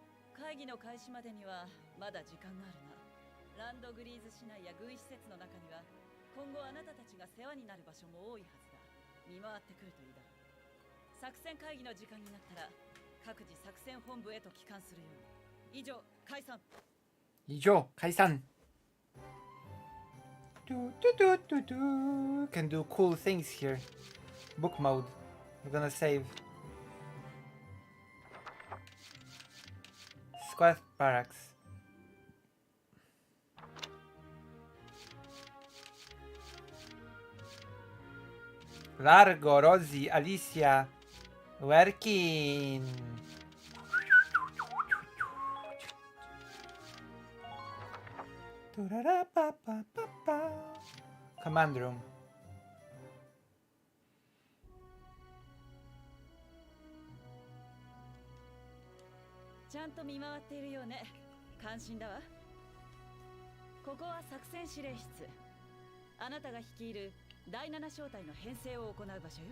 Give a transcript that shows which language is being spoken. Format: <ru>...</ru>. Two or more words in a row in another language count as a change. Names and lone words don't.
<ja>会議の開始までにはまだ時間があるな。ランドグリーズ市内や軍施設の中には今後あなたたちが世話になる場所も多いはずだ。見回ってくるといいだろう。作戦会議の時間になったら各自作戦本部へと帰還するように。以上、解散。以上、解散。</ja> <en>Can do cool things here. Book mode. We're gonna save. Squad barracks. Largo, Rosie, Alicia, working. Command room.</en> <ja>ちゃんと見回っているようね。感心だわ。ここは作戦司令室。あなたが率いる第7小隊の編成を行う場所よ。</ja>